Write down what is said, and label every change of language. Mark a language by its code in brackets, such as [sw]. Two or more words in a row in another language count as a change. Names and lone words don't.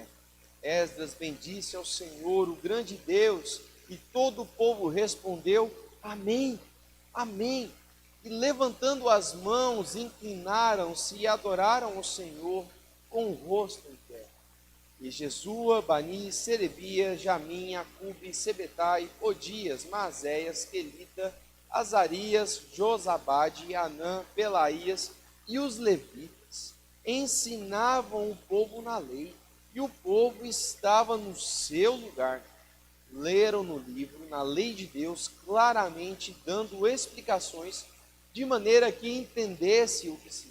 [pt] Esdras bendisse ao Senhor, o grande Deus, e todo o povo respondeu: Amém, Amém. E levantando as mãos, inclinaram-se e adoraram ao Senhor com o rosto em terra. E Jesua, Bani, Serebia, Jamim, Acube, Sebetai, Odias, Maazéias, Quelita, Azarias, Josabade, Anã, Pelaías e os levitas ensinavam o povo na lei, e o povo estava no seu lugar. Leram no livro, na lei de Deus, claramente dando explicações, de maneira que entendesse o que se lia.